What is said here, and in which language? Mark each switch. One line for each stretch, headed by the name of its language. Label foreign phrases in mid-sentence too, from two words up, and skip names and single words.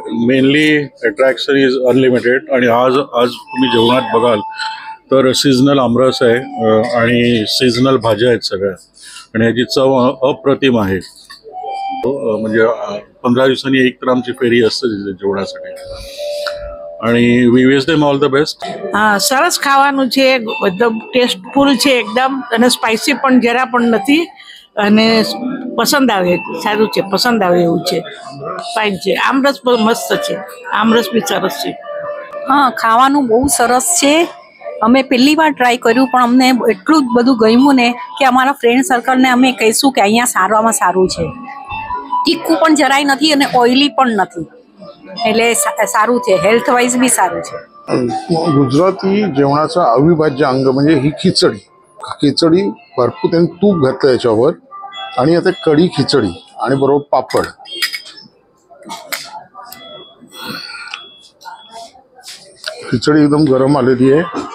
English: mainly attraction is unlimited
Marathi: आणि आज तुम्ही जेवणात बघाल तर सीझनल आमरस आहे आणि सीझनल भाज्या आहेत सगळ्या आणि याची चव अप्रतिम आहे. म्हणजे 15 दिवसांनी एक तर आमची फेरी असते तिथे जेवणासाठी અને
English: we wish them all the best.
Gujarati: સરસ ખાવાનું છે, એકદમ ટેસ્ટફુલ છે એકદમ, અને સ્પાઇસી પણ જરા પણ નથી, અને પસંદ આવે, સારું છે, પસંદ આવે એવું છે, ફાઇન છે. આમરસ પણ મસ્ત છે, આમરસ બી સરસ છે. હા, ખાવાનું બહુ સરસ છે. અમે પહેલી વાર ટ્રાય કર્યું પણ અમને એટલું બધું ગમ્યું ને કે અમારા ફ્રેન્ડ સર્કલને અમે કહીશું કે અહીંયા સારામાં સારું છે. તીખું પણ જરાય નથી અને ઓઇલી પણ નથી, એટલે સારું છે,
English: health wise
Gujarati: બી સારું છે.
Marathi: गुजराती जेवणाचा अविभाज्य अंग म्हणजे ही खिचडी. खिचडी भरपूर त्यांनी तूप घातलं याच्यावर आणि आता कढी खिचडी आणि बरोबर पापड. खिचडी एकदम गरम आलेली आहे.